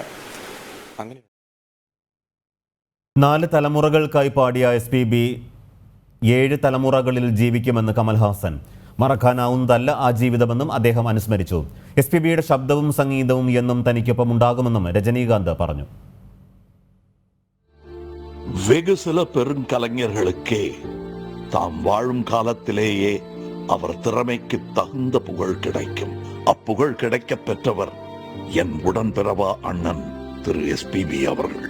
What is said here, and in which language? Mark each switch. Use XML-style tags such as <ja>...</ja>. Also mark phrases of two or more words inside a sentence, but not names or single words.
<ml>അങ്ങനെ 4 തലമുറകൾക്കായി പാടിയ SPB 7 തലമുറകളിൽ ജീവിക്കുമെന്ന് കമൽഹാസൻ. മറക്കാനാവുന്നതല്ല ആ ജീവിതമെന്നും അദ്ദേഹം അനുസ്മരിച്ചു. SPBയുടെ ശബ്ദവും സംഗീതവും എന്നും തനിക്കൊപ്പം ഉണ്ടാകുമെന്നും രജനീകാന്ത് പറഞ്ഞു.</ml> <ta>வெகு சில பெருங்கலைஞர்களுக்கே தாம் வாழும் காலத்திலேயே அவர் திறமைக்கு தகுந்த புகழ் கிடைக்கும். அப்புகழ் கிடைக்க பெற்றவர் என் உடன்பிறவா அண்ணன் திரு SPB அவர்கள்.</ta>